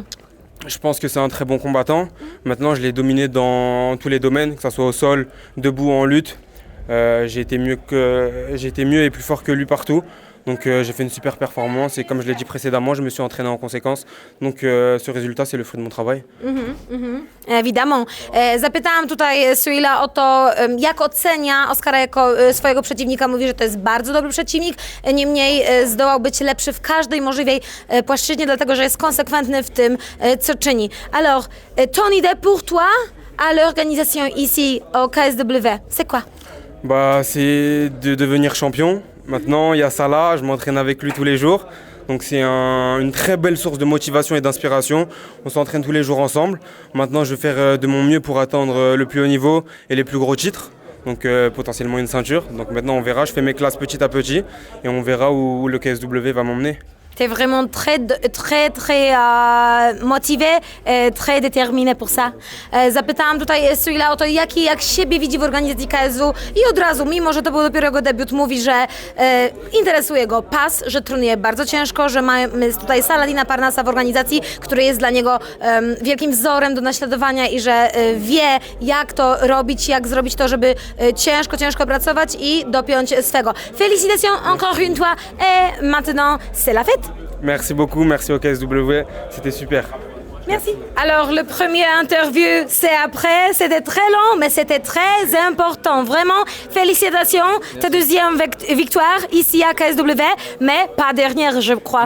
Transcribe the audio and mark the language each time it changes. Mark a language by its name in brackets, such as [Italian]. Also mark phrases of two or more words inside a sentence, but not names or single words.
[French] Je pense que c'est un très bon combattant. Maintenant, je l'ai dominé dans tous les domaines, que ce soit au sol, debout, en lutte. J'ai été mieux et plus fort que lui partout. Donc j'ai fait une super performance et comme je l'ai dit précédemment, je me suis entraîné en conséquence. Donc ce résultat, c'est le fruit de mon travail. Évidemment. [Polish] Zapytałam tutaj Suila o to, jak ocenia Oskara jako swojego przeciwnika. Mówi, że to jest bardzo dobry przeciwnik, niemniej zdołał być lepszy w każdej możliwej płaszczyźnie, dlatego że jest konsekwentny w tym, co czyni. [French] Alors, ton idée pour toi à l'organisation ici au KSW, c'est quoi? Bah, c'est de devenir champion. Maintenant, il y a Salah, je m'entraîne avec lui tous les jours. Donc c'est une très belle source de motivation et d'inspiration. On s'entraîne tous les jours ensemble. Maintenant, je vais faire de mon mieux pour atteindre le plus haut niveau et les plus gros titres. Donc potentiellement une ceinture. Donc maintenant, on verra. Je fais mes classes petit à petit et on verra où le KSW va m'emmener. T'es vraiment très motivé, très déterminé pour ça. [Polish] Zapytałam tutaj Suila o to, jak siebie widzi w organizacji KSW i od razu, mimo że to był dopiero jego debiut, mówi, że interesuje go pas, że trenuje bardzo ciężko, że mamy tutaj Saladina Parnasa w organizacji, który jest dla niego wielkim wzorem do naśladowania i że wie, jak to robić, jak zrobić to, żeby ciężko pracować i dopiąć swego. [French] Félicitations encore une fois et maintenant c'est la fête. Merci beaucoup, merci au KSW, c'était super. Merci. Alors, le premier interview, c'est après. C'était très long, mais c'était très important. Vraiment, félicitations. Ta deuxième victoire ici à KSW, mais pas dernière, je crois.